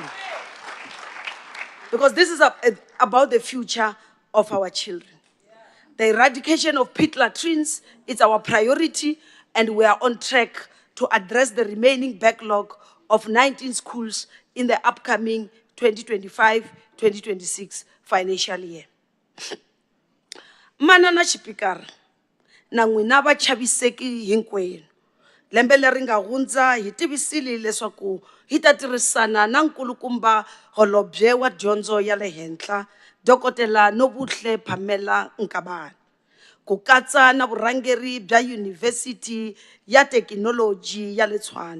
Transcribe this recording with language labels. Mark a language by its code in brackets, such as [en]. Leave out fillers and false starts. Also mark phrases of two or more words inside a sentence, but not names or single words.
[en] Because this is about the future of our children. The eradication of pit latrines is our priority, and we are on track to address the backlog of 19 schools in the upcoming 2025-2026 financial year. [ts] Manana Chipikar, na n'wina vachaviseki hinkwenu. Lembe leri nga hundza hi tivisile leswaku hi ta tirhisana na nkulukumba Holobye wa Dyondzo ya le Henhla, Dokotela Nobuhle Phamela Nkabane, ku katsa na vurhangeri bya Yunivhesiti ya Thekinoloji ya le Tshwane.